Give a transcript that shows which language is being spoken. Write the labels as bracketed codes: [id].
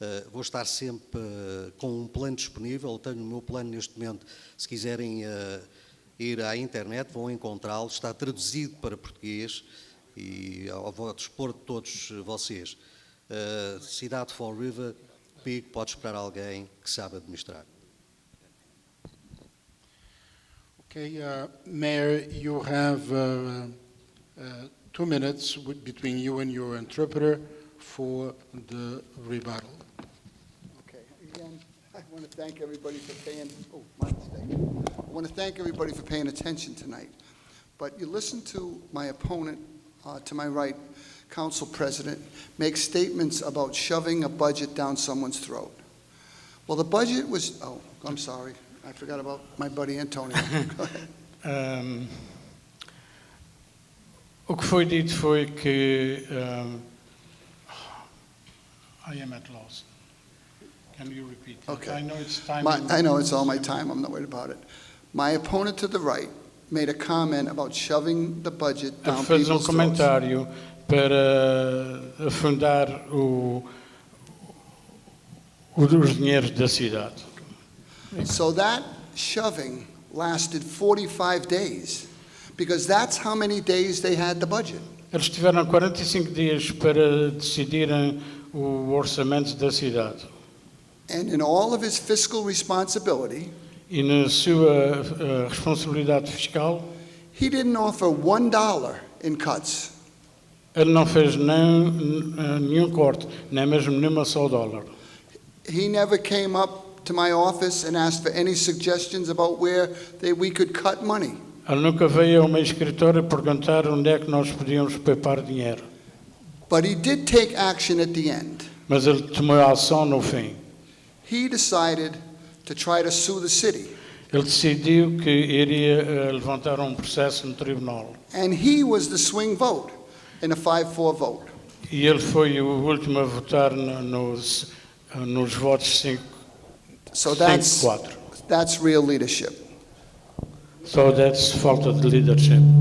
[pt] Vou estar sempre com um plano disponível. Tenho o meu plano neste momento. Se quiserem ir à internet, vão encontrá-lo. Está traduzido para português e ao dispor de todos vocês. Cidade de Fall River, PIG, pode esperar alguém que sabe administrar. [en] Okay, Mayor, you have 2 minutes between you and your interpreter for the rebuttal. Okay, again, I want to thank everybody for paying, oh, my mistake. I want to thank everybody for paying attention tonight. But you listen to my opponent, to my right, Council President, make statements about shoving a budget down someone's throat. Well, the budget was, oh, I'm sorry. I forgot about my buddy Antonio. Go ahead. [pt] O que foi dito foi que [en] I am at loss. Can you repeat that? Okay. I know it's time. I know it's all my time. I'm not worried about it. My opponent to the right made a comment about shoving the budget down [pt] Fez [en] people's throats. [pt] comentário para afundar os dinheiros da cidade. [en] So that shoving lasted 45 days, because that's how many days they had the budget. [pt] Eles tiveram 45 dias para decidirem o orçamento da cidade. [en] And in all of his fiscal responsibility, [pt] E na sua responsabilidade fiscal, [en] he didn't offer $1 in cuts. [pt] ele não fez nenhum corte, nem mesmo nenhuma só dólar. [en] He never came up to my office and asked for any suggestions about where we could cut money. [pt] Ele nunca veio ao meu escritório perguntar onde é que nós podíamos poupar dinheiro. [en] But he did take action at the end. [pt] Mas ele tomou ação no fim. [en] He decided to try to sue the city. [pt] Ele decidiu que iria levantar processo no tribunal. [en] And he was the swing vote in a 5-4 vote. [pt] E ele foi o último a votar nos votos 5-4. [en] So that's real leadership. So that's [pt] falta de [en] leadership.